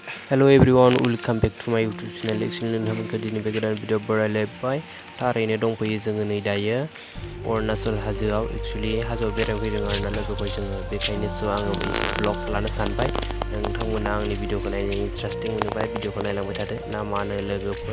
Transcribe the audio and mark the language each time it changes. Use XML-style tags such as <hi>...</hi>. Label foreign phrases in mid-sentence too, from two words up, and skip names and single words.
<en>Hello everyone, welcome back to my YouTube channel.</en> <brx>Actually नोंथांमोनखौ दिनै बे गोदान भिडिअ बरायलायबाय। थारैनो दंफैयो जोङो नै दायो अरुणाचल हाजोआव एक्चुअली हाजोआव बेरायफैदों आरोना लोगोफोर जोङो बेखायनो आङो मोनसे ब्लग लानो सानबाय। नोंथांमोना आंनि भिडिअखौ नायनो इन्टारेस्टिं मोनोबा भिडिअखौ नायलांबाय थादो ना मा होनो लोगोफोर।</brx>